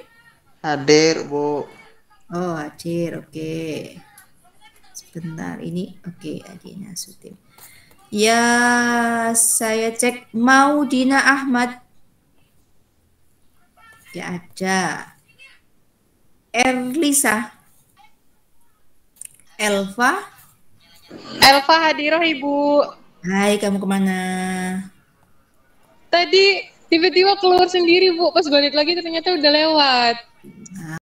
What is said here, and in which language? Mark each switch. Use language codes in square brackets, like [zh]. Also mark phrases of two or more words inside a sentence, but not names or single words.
[id] Hadir, Bu. Oh, hadir. Oke. Sebentar, ini oke, Adina Sutim. Ya, saya cek Maudina Ahmad. Ya ada. Erlisa. Elva. Elva hadirah Ibu. Hai, kamu kemana? Tadi tiba-tiba keluar sendiri Bu, pas balik lagi ternyata udah lewat.